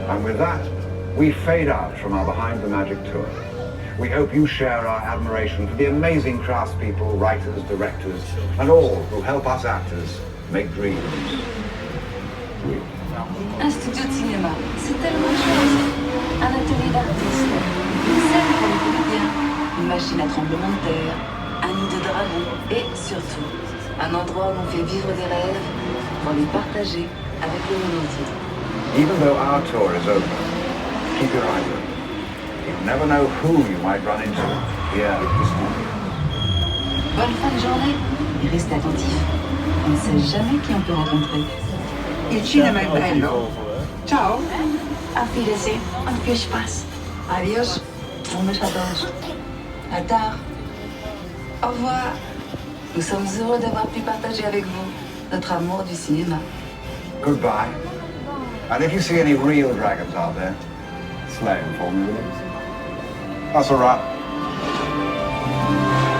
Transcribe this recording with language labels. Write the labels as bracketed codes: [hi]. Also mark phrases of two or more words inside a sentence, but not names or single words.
[en] with that, we fade out from our Behind the Magic tour. We hope you share our admiration for the amazing craftspeople, writers, directors, and all who help us actors make dreams real. [fr] Un studio de cinéma, c'est tellement de choses. Un atelier d'artistes, une scène pour les comédiens, une machine à tremblement de terre, un nid de dragons et surtout, un endroit où on fait vivre des rêves pour les partager avec le monde entier. [en] Even though our tour is over, keep your eyes open. You never know who you might run into here this morning. [fr] Bonne fin de journée et restez attentifs. On ne sait jamais qui on peut rencontrer. [it] Il cinema è bello. Ciao. [de] Auf Wiedersehen und viel Spaß. [es] Adios. [fr] On me j'adore. À tard. Au revoir. Nous sommes heureux d'avoir pu partager avec vous notre amour du cinéma. [en] Goodbye. And if you see any real dragons out there, slay them for me, will you? That's a wrap.